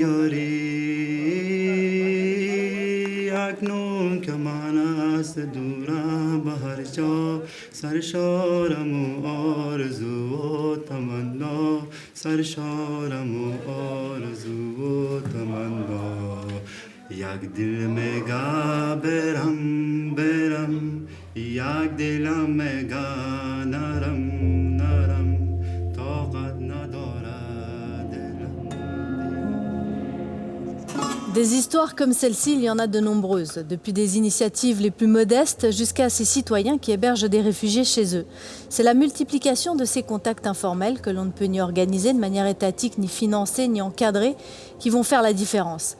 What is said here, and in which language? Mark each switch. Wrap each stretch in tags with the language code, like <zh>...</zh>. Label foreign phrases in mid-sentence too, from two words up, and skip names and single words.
<fa>یاری اکنون که من از دورم به هر جا سرشارم و آرزو و تمنا سرشارم و آرزو و تمنا یک دل میگه برم برم یک دلم میگه نرم نرم طاقت نداره دلم.</fa> <fr>Des histoires comme celle-ci, il y en a de nombreuses, depuis des initiatives les plus modestes jusqu'à ces citoyens qui hébergent des réfugiés chez eux. C'est la multiplication de ces contacts informels que l'on ne peut ni organiser de manière étatique, ni financer, ni encadrer, qui vont faire la différence.</fr>